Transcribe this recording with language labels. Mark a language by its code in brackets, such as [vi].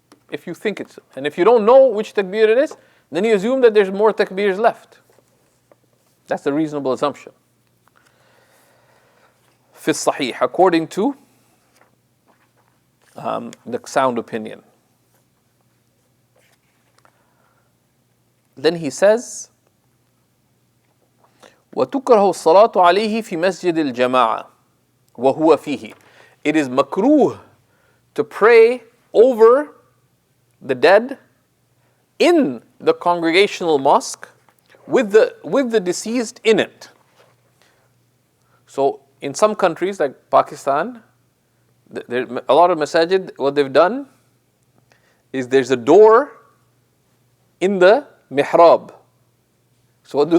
[en] If you think it's, and if you don't know which takbir it is, then you assume that there's more takbirs left. That's a reasonable assumption. [ar] Fi sahih, [en] according to the sound opinion. Then he says, [ar] وَتُكْرَهُ الصَّلَاةُ عَلَيْهِ فِي مَسْجِدِ الْجَمَاعَةِ وَهُوَ فِيهِ. [en] It is makruh to pray over the dead in the congregational mosque with the deceased in it. So in some countries like Pakistan, a lot of masajid, what they've done is there's a door in the mihrab. So what do?